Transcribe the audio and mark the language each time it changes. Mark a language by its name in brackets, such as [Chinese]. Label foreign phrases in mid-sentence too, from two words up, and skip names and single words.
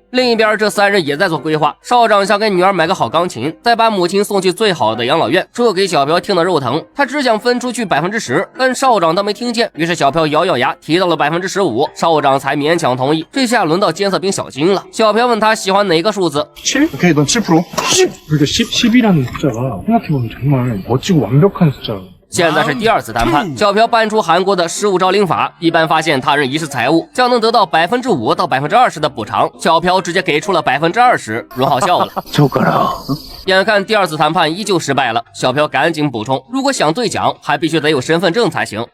[Chinese] 另一边，这3人也在做规划。少长想给女儿买个好钢琴，再把母亲送去最好的养老院，这给小朴听得肉疼。他只想分出去10%，但少长倒没听见，于是小朴咬咬牙提到了15%，少长才勉强同意。这下轮到监测兵小金了。小朴问他喜欢哪个数字。 7? [Korean] 오케이, 넌 7%? 10! 그러니까 10이라는 숫자가 생각해보면 정말 멋지고 완벽한 숫자. [Chinese] 现在是第二次谈判，小朴搬出韩国的15招领法，一般发现他人遗失财物，将能得到5%到20%的补偿。小朴直接给出了20%，荣浩笑了。眼看第二次谈判依旧失败了，小朴赶紧补充，如果想兑奖，还必须得有身份证才行。